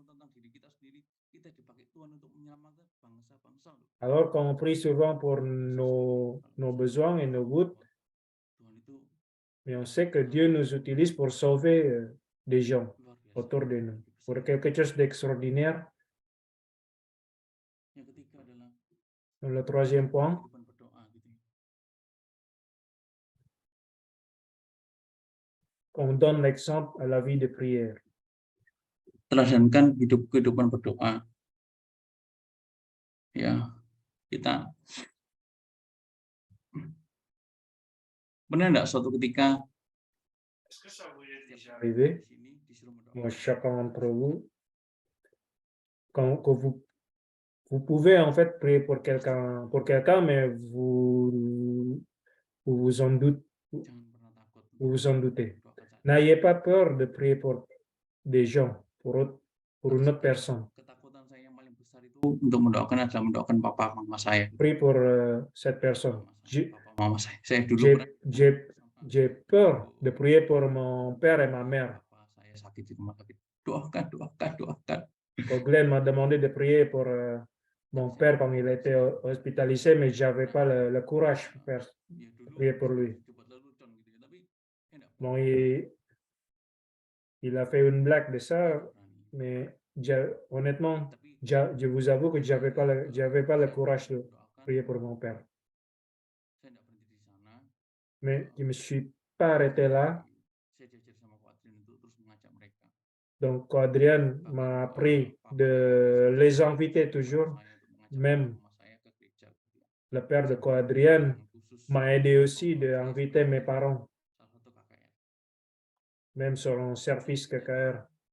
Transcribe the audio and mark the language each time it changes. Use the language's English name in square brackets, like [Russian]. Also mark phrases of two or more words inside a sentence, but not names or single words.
[French] Alors qu'on prie souvent pour nos besoins et nos buts, mais on sait que Dieu nous utilise pour sauver des gens autour de nous, pour quelque chose d'extraordinaire. Le troisième point, on donne l'exemple à la vie de prière. [Indonesian] Teladankan kehidupan berdoa. Ya, kita benar enggak suatu ketika [French] Est-ce que ça vous est déjà arrivé, moi, chacun d'entre vous, quand vous pouvez en fait prier pour quelqu'un, mais vous vous en doutez. N'ayez pas peur de prier pour des gens, pour une autre personne. [Indonesian] Ketakutan saya yang paling besar itu untuk mendoakan adalah mendoakan papa mama saya. [French] Prie pour cette personne. [Indonesian] Papa mama saya. Saya dulu [French] j'ai peur de prier pour mon père et ma mère. [Indonesian] Bapak saya sakit di rumah sakit. Doakan, doakan, doakan. [French] Quand Glenn m'a demandé de prier pour mon père quand il était hospitalisé, mais je n'avais pas le courage [Indonesian] Ya [French] de [Indonesian] dulu [French] prier pour lui. [Indonesian] dibuat lelucon gitu ya, tapi saya enggak [French] Bon, [Indonesian] berani. [French] il a fait une blague de ça, [Indonesian] Enggak berani. [French] mais honnêtement, [Indonesian] Tapi [French] je vous avoue que je n'avais pas le courage de [Indonesian] doakan, [French] prier pour mon père. [Indonesian] saya enggak berhenti di sana. [French] Mais je ne me suis pas arrêté là. [Indonesian] Saya diajar sama Ko Adrian untuk terus mengajak mereka. [French] Donc, quand Adrien m'a appris de les inviter toujours, même le père de Adrien m'a aidé aussi d'inviter mes parents, même sur un service KKR.